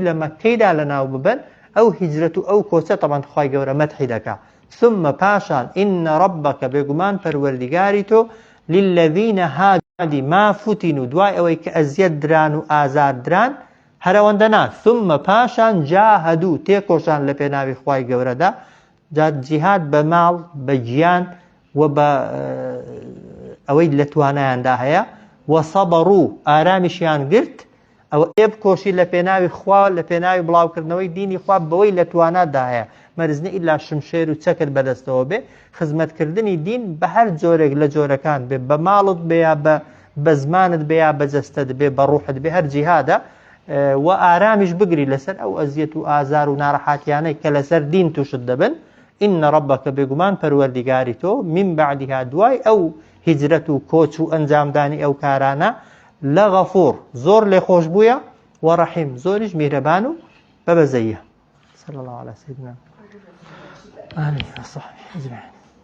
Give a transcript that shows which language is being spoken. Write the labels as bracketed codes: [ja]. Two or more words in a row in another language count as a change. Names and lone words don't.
[ckb] لە مەکەیدا لەناو ببن ئەو هیجرەت و ئەو کۆچە تەبەن خوای گەورە مەدحی دەکا ثم پاشان [ar] إن ربك [ckb] بێگومان پەروەردیگاری تۆ [ar] للذين هادي ما فتنوا [ckb] دوای ئەوەی کە ئەزیەت دران و ئازار دران هەرەوەندەنا ثم پاشان جاهدوا تێکۆشان لە پێناوی خوای گەورەدا جیهاد بە ماڵ بە گیان و بە ئەوەی لە توانایاندا هەیە وەسەبڕوا ئارامیشیان گرت ئەوە بکۆشی لە پێناوی خوا لە پێناوی بڵاوکردنەوەی دینی خوا بەوەی لە توانادا هەیە مەرزنی ئیلا شمشێر و چەکت بەدەستەوە بێ خزمەتکردنی دین بە هەر جۆرێک لە جۆرەکان بێ بە ماڵت بێ یا بە زمانت بێ یا بە جەستت بێ بە ڕوحت بێ هەر جیهادە و ئارامیش بگری لەسەر ئەو ئەزیەت و ئازار و ناڕەحاتیانەی کە لەسەر دین تووشت دەبن [ar] إن ربك [ckb] بێگومان پەروەردیگاری تۆ [ar] من بعدها [ckb] دوای ئەو هیجرەت و کۆچ و ئەنجامدانی ئەو کارانە لغفور زۆر لێ خۆش بووە وەڕەحیم زۆریش میهرەبان و بەبەزەیە [ar] صلى الله على سيدنا آمين وصحبه أجمعين